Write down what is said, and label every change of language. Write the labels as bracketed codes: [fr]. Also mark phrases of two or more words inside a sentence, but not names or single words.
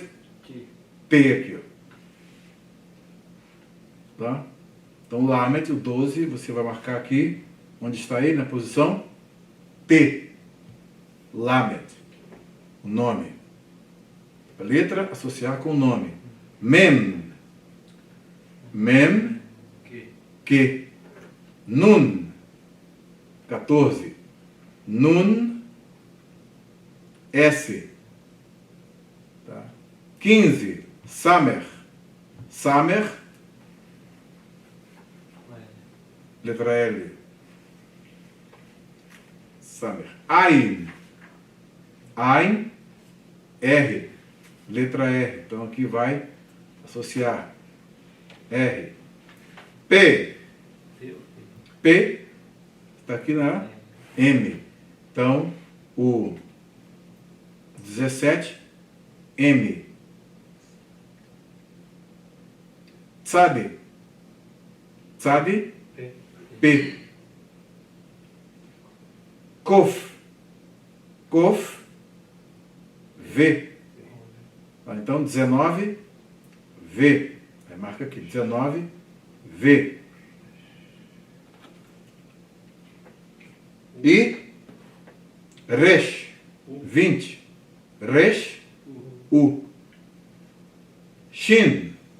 [pt] T aqui. Ó. Tá? Então Lamed, o 12, você vai marcar aqui. Onde está ele? Na posição T. Lamed. O nome. A letra associar com o nome. Mem. Mem. Que. Nun. 14. Nun. S. Tá. 15. Samer. Samer. Letra L. Samer. Ain. Ain. R. Letra R. Então aqui vai associar. R. P. P. Está aqui na M. Então, o 17. M. Tzadi. Tzadi. P. Kof. Kof. V. Então, 19, V. Aí marca aqui, 19, V. E Resh, 20. Resh, U. Shin.